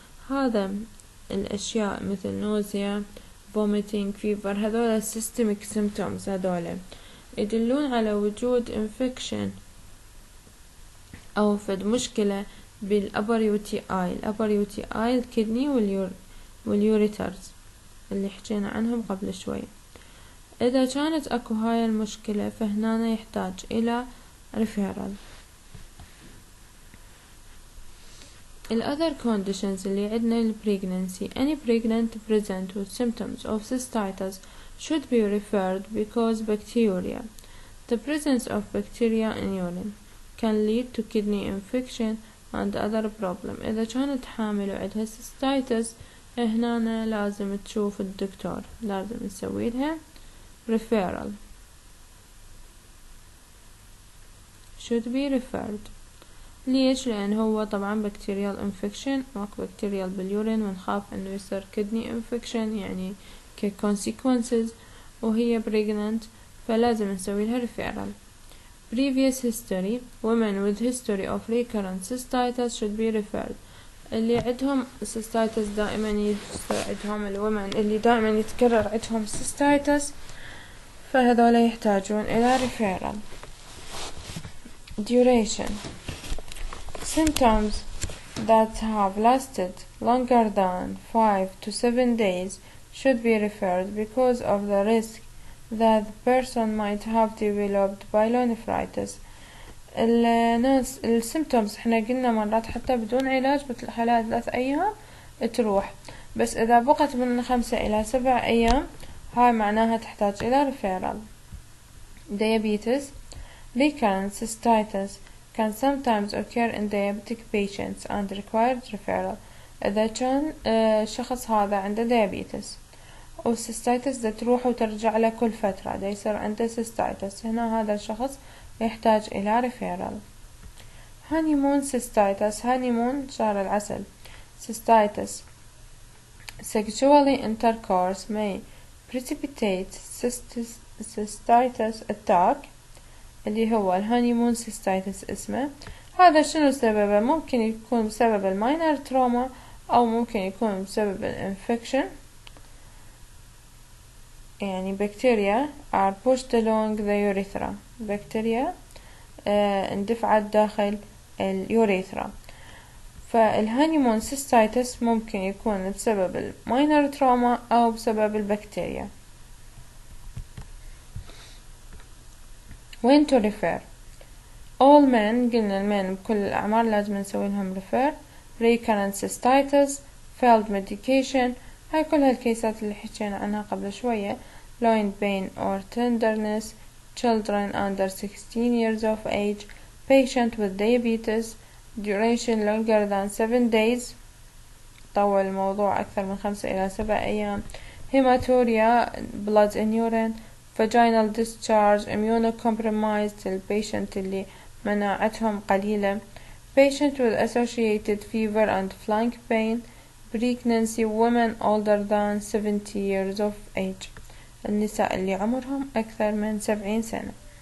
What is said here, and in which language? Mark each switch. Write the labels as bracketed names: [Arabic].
[Arabic] هذا الأشياء مثل nausea, vomiting, fever هذول systemic symptoms هذول يدلون على وجود infection أو فد مشكلة بالupper UTI الكدني واليوريترز اللي حكينا عنهم قبل شوي. إذا كانت أكو هاي المشكلة فهنا يحتاج إلى referral. [English] other conditions [Arabic] اللي عندنا [English] pregnancy. Any pregnant present with symptoms of cystitis should be referred because bacteria. The presence of bacteria in urine can lead to kidney infection and other problem. [Arabic] إذا كانت حامل وعندها cystitis هنا لازم تشوف الدكتور لازم نسوي لها referral [English] should be referred. [Arabic] ليش؟ لأن هو طبعا bacterial infection ماكو bacterial باليورين ونخاف انه يصير kidney infection يعني consequences وهي pregnant فلازم نسوي لها referral. [English] previous history. women with history of recurrent cystitis should be referred. [Arabic] اللي عندهم cystitis دائما يصير عندهم الwomen اللي دائما يتكرر عندهم cystitis فهذول يحتاجون إلى referral. [English] duration. symptoms that have lasted longer than 5 to 7 days should be referred because of the risk that the person might have developed pyelonephritis. [Arabic] الناس السيمتومز احنا قلنا مرات حتى بدون علاج مثل حالات 3 أيام تروح بس إذا بقت من 5 إلى 7 أيام هاي معناها تحتاج إلى referral. [English] diabetes. recurrent cystitis can sometimes occur in diabetic patients and require referral. [Arabic] إذا كان الشخص هذا عنده diabetes أو cystitis دا تروح وترجع له كل فترة دا يصير عنده cystitis هنا هذا الشخص يحتاج إلى referral. [English] honeymoon cystitis. honeymoon [Arabic] شهر العسل. [English] cystitis. sexually intercourse may precipitate cystitis attack [Arabic] اللي هو الهانيمون cystitis اسمه. هذا شنو سببه؟ ممكن يكون بسبب الماينر تروما أو ممكن يكون بسبب الانفكشن يعني [English] bacteria are pushed along the urethra. [Arabic] بكتيريا اندفعت داخل اليوريثرا. فالهانيمون cystitis ممكن يكون بسبب الماينر تروما أو بسبب البكتيريا. [English] when to refer. all men [Arabic] قلنا المن بكل الأعمار لازم نسوي لهم refer. recurrent cystitis [English] failed medication. [Arabic] هاي كل هالكيسات اللي حكينا عنها قبل شوية. [English] loin pain or tenderness, children under 16 years of age, patient with diabetes, duration longer than 7 days، [Arabic] طول الموضوع أكثر من 5 إلى 7 أيام، [English] hematuria blood in urine، vaginal discharge، immunocompromised [Arabic] البيشنت اللي مناعتهم قليلة، [English] patient with associated fever and flank pain، pregnancy، women older than 70 years of age، [Arabic] النساء اللي عمرهم أكثر من 70 سنة.